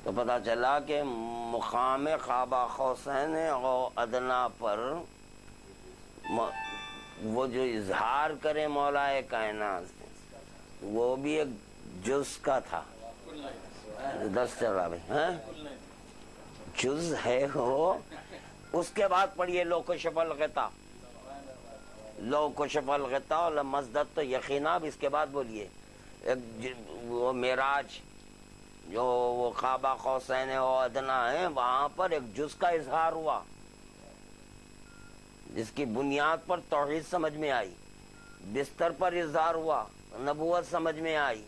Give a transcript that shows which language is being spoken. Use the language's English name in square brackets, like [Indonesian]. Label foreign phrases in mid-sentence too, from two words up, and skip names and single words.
[Urdu] تو پتہ چلا کہ مقام [Arabic] قاب قوسین [Urdu] اور ادنا پر وہ جو اظہار کرے مولا کائنات وہ بھی ایک جز کا تھا. دس چل رہا بھائی ہاں جز ہے وہ. اس کے بعد پڑھیے [Arabic] لو کشف الغطا، لو کشف الغطا لمزددت یقینا. [Urdu] اس کے بعد بولیے وہ معراج جو وہ [Arabic] قاب قوسین و ادنا [Urdu] ہے وہاں پر ایک جز کا اظہار ہوا جس کی بنیاد پر توحید سمجھ میں آئی، بستر پر اظہار ہوا، نبوت سمجھ میں آئی.